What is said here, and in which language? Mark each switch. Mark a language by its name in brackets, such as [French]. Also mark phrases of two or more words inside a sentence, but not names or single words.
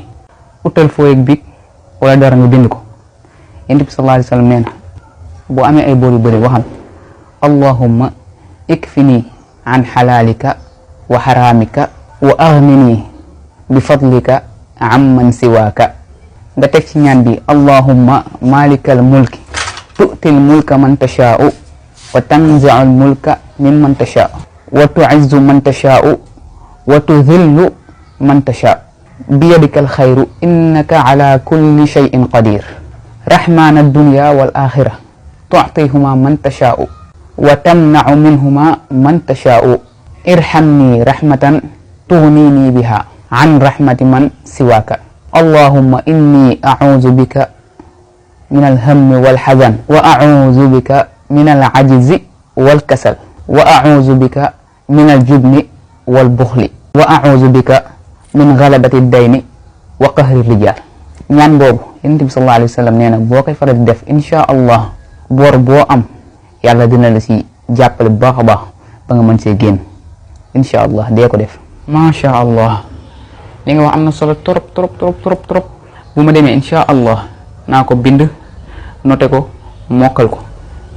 [Wolof] utal fooy ak biig wala dara nga bind ko. Yonent bi [Arabic] صلى الله عليه وسلم [Wolof] nee na boo amee ay bor yu bëri waxal [Arabic] اللهم اكفني عن حلالك وحرامك وأغنني بفضلك عمن سواك. [Wolof] nga teg ci ñaan bi [Arabic] اللهم مالك الملك تؤتي الملك من تشاء وتنزع الملك ممن تشاء وتعز من تشاء وتذل من تشاء بيدك الخير إنك على كل شيء قدير رحمان الدنيا وال الآخرة تعطيهما من تشاء وتمنع منهما من تشاء ارحمني رحمة تغنيني بها عن رحمة من سواك اللهم إني أعوذ بك من الهم والحزن وأعوذ بك من العجز والكسل وأعوذ بك من الجبن والبخل وأعوذ بك من غلبة الدين وقهر الرجال. [Wolof] ñaan boobu Yonent bi [Arabic] صلى الله عليه وسلم [Wolof] nee na boo koy faral di def [Arabic] إن شاء الله [Wolof] bor boo am yàlla dina la si jàppale bu baax a baax ba nga mën see génn [Arabic] إن شاء الله [Wolof] dee ko def. [Arabic] ما شاء الله [Wolof] li nga wax am na solo trop bu ma demee [Arabic] إن شاء الله [Wolof] naa ko bind noté ko mokkal ko jërëjëf.